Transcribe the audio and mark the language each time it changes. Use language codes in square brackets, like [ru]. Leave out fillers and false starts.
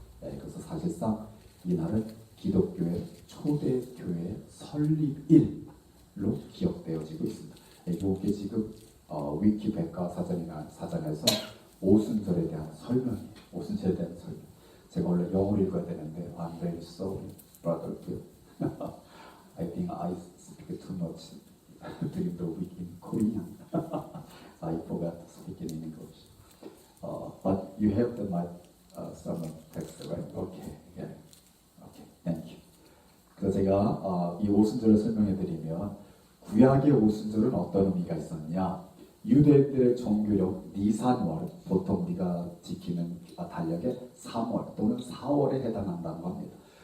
[ko] 그래서 사실상 이 날은 기독교의 초대 교회 설립일로 기억되어지고 있습니다. 이게 지금 위키백과 사전에서 오순절에 대한 설명이에요. 오순절에 대한 설명. 제가 원래 영어를 읽어야 되는데 I'm very sorry, brother Phil. [en] I think I speak too much during the week in Korean. I forgot to speak in English. But you have my sermon text, right? Okay, yeah. Okay, thank you. [ko] 그래서 제가 이 오순절을 설명해드리면 구약의 오순절은 어떤 의미가 있었냐? 유대인들의 종교력 니산월, 보통 우리가 지키는 달력의 3월 또는 4월에 해당한다고 합니다.